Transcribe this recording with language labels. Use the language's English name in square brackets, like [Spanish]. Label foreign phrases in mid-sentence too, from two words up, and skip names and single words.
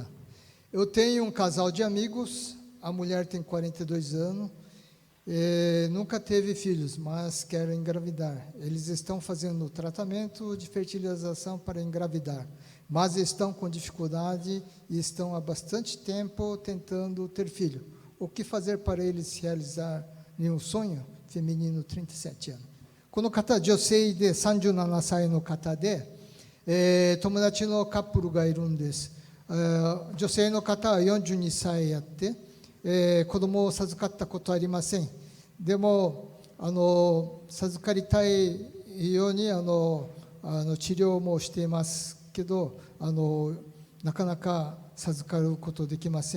[Portuguese] Eu tenho um casal de amigos, a mulher tem 42 anos, nunca teve filhos, mas quer engravidar. Eles estão fazendo tratamento de fertilização para engravidar, mas estão com dificuldade e estão há bastante tempo tentando ter filho. O que fazer para eles realizar um sonho? Feminino, 37 anos. [Japanese] この方、女性で37歳の方で、友達のカップルがいるんです。女性の方は42歳やって、子供を授かったことはありません。でも授かりたいように治療もしていますけどなかなか授かることできません。